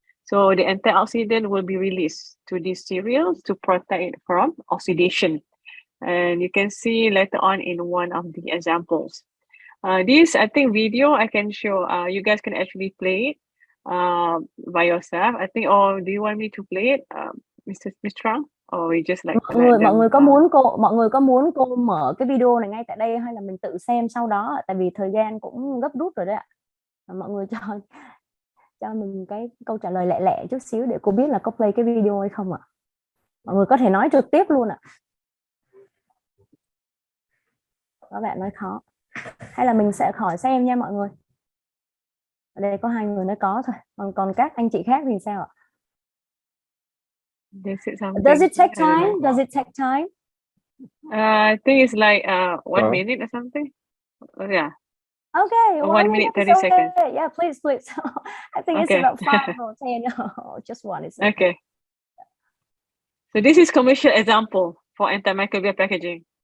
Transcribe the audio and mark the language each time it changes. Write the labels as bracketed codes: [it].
[en] So the antioxidant will be released to these cereals to protect it from oxidation. And you can see later on in one of the examples. This, I think, video I can show. You guys can actually play it by yourself. I think, or do you want me to play it, Mr. Trump? Or we just like [vi] mọi người có muốn cô mở cái video này ngay tại đây hay là mình tự xem sau đó, tại vì thời gian cũng gấp rút rồi đấy ạ. Mọi người cho mình cái câu trả lời lẹ lẹ chút xíu để cô biết là có play cái video hay không ạ. Mọi người có thể nói trực tiếp luôn ạ. Các bạn nói khó hay là mình sẽ khỏi xem nha mọi người. Ở đây có 2 người nói có thôi, còn các anh chị khác thì sao ạ? [en] Does it take time? Does it take time? I think it's like 1 minute or something. Yeah. Okay. 1 minute 30 seconds. Yeah, please. I think it's about 5 or 10. No, just 1 second. Okay. So this is commercial example for antimicrobial packaging.